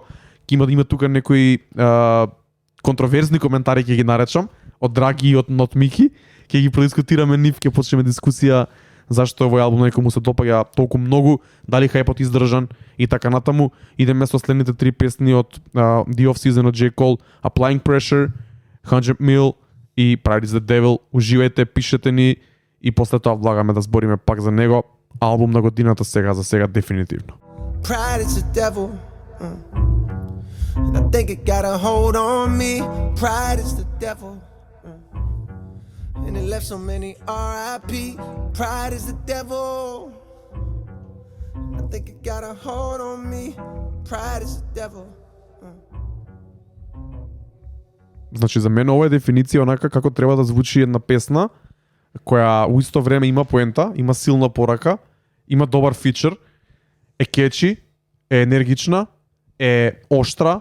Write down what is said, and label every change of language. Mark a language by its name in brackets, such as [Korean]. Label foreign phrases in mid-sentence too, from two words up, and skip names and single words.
[Macedonian] Ќе има тука некои контроверзни коментари, ќе ги наречам, од Драги и од Not Miki. Ќе ги продискутираме нив, ќе почнеме дискусија зашто овој албум некому се допаѓа толку многу, дали хајпот издржан и така натаму. Идеме со следните 3 песни од The Off Season од J Cole, Applying Pressure, 100 Mil и Pride is the Devil. Уживајте, пишете ни и после тоа влагаме да збориме пак за него. Албум на годината за сега дефинитивно. [English] Pride is the devil. And I think it got a hold on me. Pride is the devil. And it left so many R.I.P. Pride is the devil. I think it got a hold on me. Pride is the devil. [Macedonian] Значи за мене ова е дефиниција онака како треба да звучи една песна која у исто време има поента, има силна порака, има добар фичер, е кечи, е енергична, е оштра.